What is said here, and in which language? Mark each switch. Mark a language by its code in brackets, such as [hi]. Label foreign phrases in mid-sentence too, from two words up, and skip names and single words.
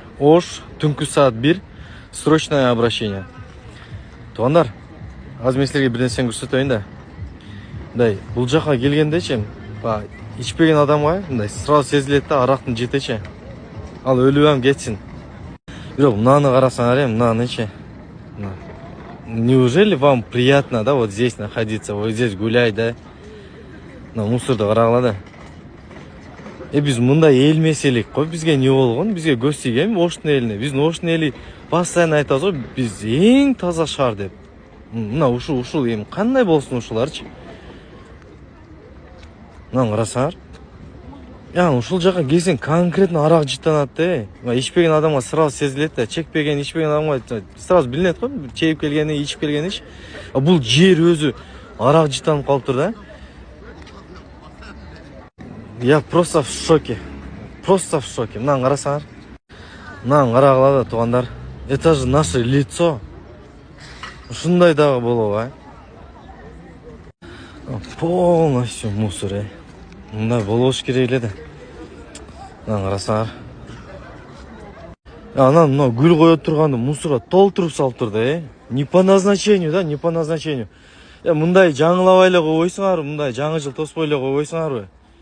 [ky] Ош, түнкү саат 1, [ru] срочное обращение. [ky] Туугандар, аз мен силерге бир нерсени көрсөтөйүн да. Мындай, бул жака келгендечи, ичпеген адамга мындай сразу сезилет да, арактын жетечи. Ал өлүп кетсин. Бирок мынаны карасаңар, мынанычы. [ru] Неужели вам приятно, да, вот здесь находиться, вот здесь гулять, да? [ky] Мусорду карагыла да. Биз мындай эл эмес элек го, бизге не болгон? Бизге көз тийген Оштун элине. Биздин Оштун эли постоянно айтабыз го, биз эң таза шаар деп. Мына ушул эми кандай болсун ушуларчы? Мына карасаңар. Ушул жака келсең конкретно арак жыттанат да. Ичпеген адамга сразу сезилет да, чекпеген, ичпеген адамга сразу билинет го, чейип келгени, ичип келгенич. Бул жер өзү арак жыттанып калыптыр да. [ru] Я просто в шоке. Просто в шоке. [ky] Мынаны карасаңар. Мынаны карагыла да, туугандар. [ru] Это же наше лицо. [ky] Ушундай дагы болобу, [ru] Полностью мусор, [ky] Мындай болбош керек эле да. Мынаны карасаңар. Анан мына гүл кое турганды мусорго толтуруп салыптыр да, [ru] Не по назначению, да, не по назначению. [ky] Мындай жаңылабай эле койбойсуңарбы, мындай жаңы жыл тоспой эле койбойсуңарбы?